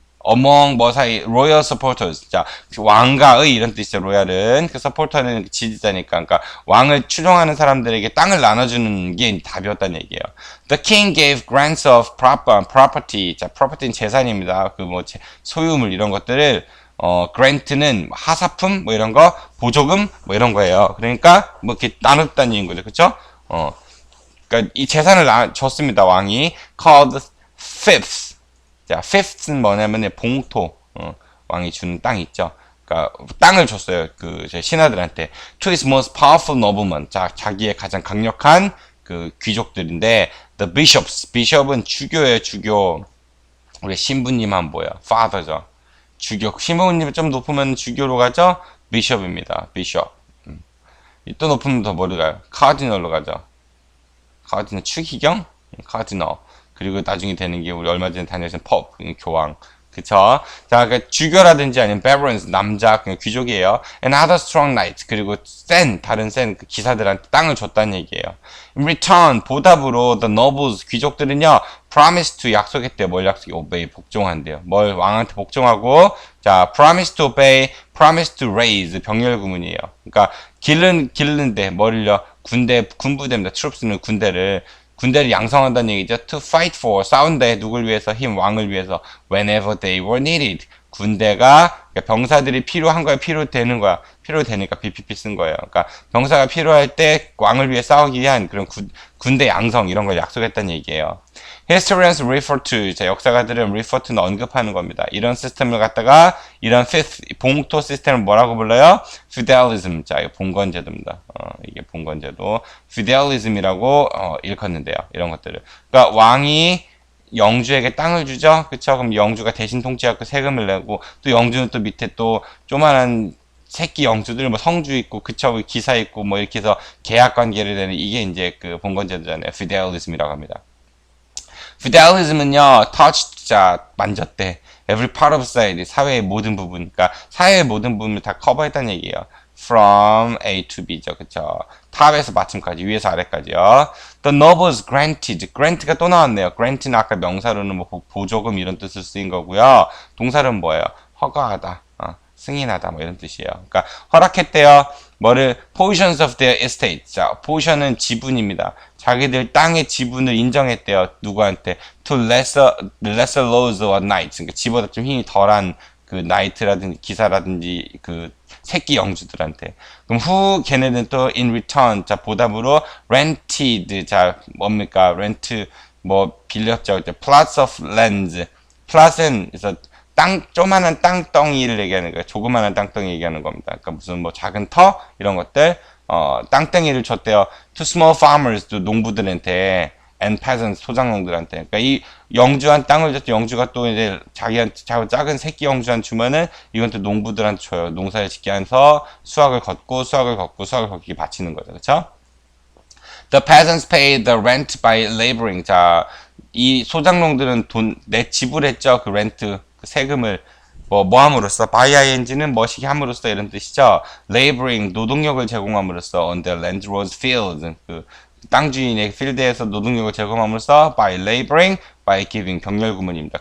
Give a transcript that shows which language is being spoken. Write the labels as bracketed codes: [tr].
[en] among [ko] 뭐 사이 [en] royal supporters [ko] 자 왕가의 이런 뜻이죠. 로얄은 그 supporter는 지지자니까 그러니까 왕을 추종하는 사람들에게 땅을 나눠주는 게 답이었다는 얘기예요. [en] The king gave grants of property [ko] 자 [en] property는 [ko] 재산입니다. 그 뭐 소유물 이런 것들을 grant는 하사품 뭐 이런 거 보조금 뭐 이런 거예요. 그러니까 뭐 이렇게 나눴다는 얘기인 거죠. 그렇죠? 그러니까 이 재산을 줬습니다. 왕이 [en] called fifths [ko] 자, fifth는 뭐냐면 봉토, 왕이 주는 땅 있죠. 그러니까 땅을 줬어요. 그 신하들한테. [en] To his most powerful noblemen. [ko] 자, 자기의 가장 강력한 그 귀족들인데 the bishops. bishop은 주교예요, 주교. 우리 신부님 하면 뭐야? father죠. 주교. 신부님이 좀 높으면 주교로 가죠. bishop입니다. bishop. 또 높으면 더 뭐로 가요? cardinal로 가죠. cardinal 추기경? cardinal. 그리고 나중에 되는 게 우리 얼마 전에 다녔던 펍, 교황. 그쵸? 자, 그 주교라든지 아니면 barons, 남자, 그냥 귀족이에요. [en] And other strong knights. [ko] 그리고 다른 그 기사들한테 땅을 줬다는 얘기예요. [en] In return, [ko] 보답으로 [en] the nobles, [ko] 귀족들은요, [en] promise to [ko] 약속했대요. 뭘 약속해? obey, 복종한대요. 뭘 왕한테 복종하고, 자, [en] promise to obey, promise to raise, [ko] 병렬 구문이에요. 그러니까, 기르는데, 뭐를요? 군부대입니다. troops는 군대를 양성한다는 얘기죠. [en] To fight for, [ko] 싸운다. 누굴 위해서? 왕을 위해서. [en] Whenever they were needed. [ko] 군대가, 그러니까 병사들이 필요한 거야, 필요되는 거야. 필요되니까 BPP 쓴 거예요. 그러니까 병사가 필요할 때 왕을 위해 싸우기 위한 그런 군대 양성 이런 걸 약속했다는 얘기예요. [en] Historians refer to, [ko] 자, 역사가들은 [en] refer to는 [ko] 언급하는 겁니다. 이런 시스템을 갖다가 이런 봉토 시스템을 뭐라고 불러요? [en] feudalism. [ko] 자, 이거 봉건제도입니다. 이게 봉건제도. feudalism이라고 일컫는데요. 이런 것들을. 그러니까 왕이 영주에게 땅을 주죠. 그쵸? 그럼 영주가 대신 통치하고 세금을 내고 또 영주는 또 밑에 또 조만한 새끼 영주들 뭐 성주 있고 그쵸? 기사 있고 뭐 이렇게 해서 계약 관계를 되는 이게 이제 그 봉건제도잖아요. feudalism이라고 합니다. feudalism은요, [en] touched, [ko] 자, 만졌대. [en] every part of society, [ko] 사회의 모든 부분. 그러니까 사회의 모든 부분을 다 커버했다는 얘기예요. [en] from A to B죠. [ko] 그쵸? 탑에서 마침까지, 위에서 아래까지요. [en] The nobles granted. [ko] grant가 또 나왔네요. grant는 아까 명사로는 뭐 보조금 이런 뜻을 쓰인 거고요. 동사로는 뭐예요? 허가하다. 승인하다 뭐 이런 뜻이에요. 그러니까 허락했대요. 뭐를 [en] portions of their estate. [ko] 자, portion은 지분입니다. 자기들 땅의 지분을 인정했대요. 누구한테? [en] To lesser lords or knights. [ko] 그러니까 지보다 좀 힘이 덜한 그 나이트라든지 기사라든지 그 새끼 영주들한테. 그럼 걔네는 또 [en] in return [ko] 자 보답으로 rented 자 뭡니까? rent 뭐 빌렸죠. [en] plots of lands. [ko] plot은 그래서 조만한 땅덩이를 얘기하는 거예요. 조그만한 땅덩이 얘기하는 겁니다. 그러니까 무슨 뭐 작은 터 이런 것들 땅덩이를 줬대요. [en] To small farmers, [ko] 또 농부들한테, [en] and peasants, [ko] 소작농들한테. 그러니까 이 영주한 땅을 줬죠. 영주가 또 이제 자기한테 작은 새끼 영주한 주면은 이건 또 농부들한테 줘요. 농사를 짓게 해서 수확을 걷고 바치는 거죠. 그렇죠? [en] The peasants paid the rent by laboring. [ko] 자, 이 소작농들은 지불했죠. 그 렌트, 그 세금을. 뭐 함으로써, by ing는 뭐시기 함으로써 이런 뜻이죠. laboring, 노동력을 제공함으로써, [en] on the landlord's field, [ko] 그 땅 주인의 필드에서 노동력을 제공함으로써, [en] by laboring, by giving, [ko] 병렬 구문입니다.